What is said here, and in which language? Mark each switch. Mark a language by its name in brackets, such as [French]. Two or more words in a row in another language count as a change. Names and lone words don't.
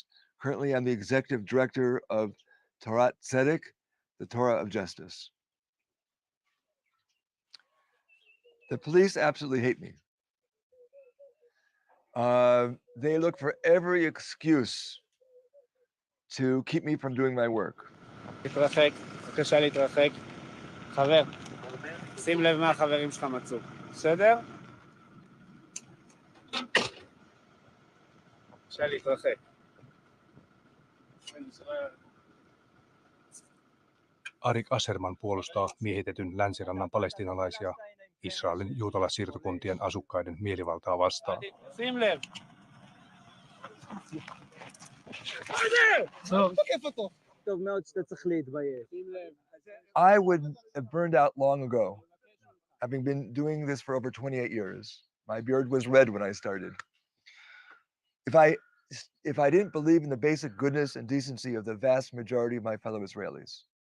[English] Currently, I'm the executive director of Torah Tzedek, the Torah of Justice. The police absolutely hate me. They look for every excuse to keep me from doing my work. [Hebrew] תתרחק, בבקשה להתרחק. חבר, שים לב מה החברים שלך מצאו. בסדר? בבקשה להתרחק. [Finnish] Arik Asherman puolustaa miehitetyn länsirannan palestiinalaisia Israelin juutalaissiirtokuntien asukkaiden mielivaltaa vastaan. [Hebrew] שים לב. [English] I would have burned out long ago, having been doing this for over 28 years. My beard was red when I started. If I didn't believe in the basic goodness and decency of the vast majority of my fellow Israelis.